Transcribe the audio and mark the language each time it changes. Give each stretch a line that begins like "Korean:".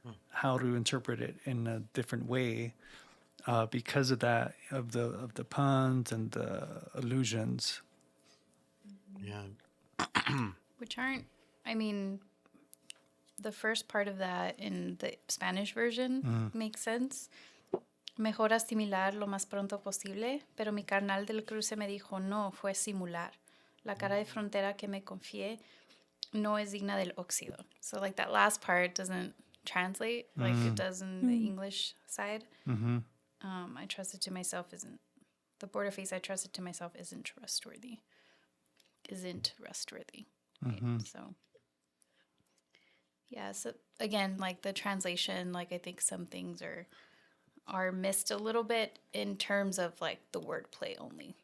English: how to interpret it in a different way because of that, of the puns and the allusions. Yeah. Which aren't, I mean, the first part of that in the Spanish version makes sense.
Spanish: Mejor asimilar lo más pronto posible, pero mi carnal del cruce me dijo, no, fue simular. La cara de frontera que me confié no es digna del óxido.
English: So, like, that last part doesn't translate like it does in the English side. I trusted to myself isn't, the border face I trusted to myself isn't trustworthy. Right? So, yeah, so again, like the translation, like I think some things are missed a little bit in terms of like the wordplay only.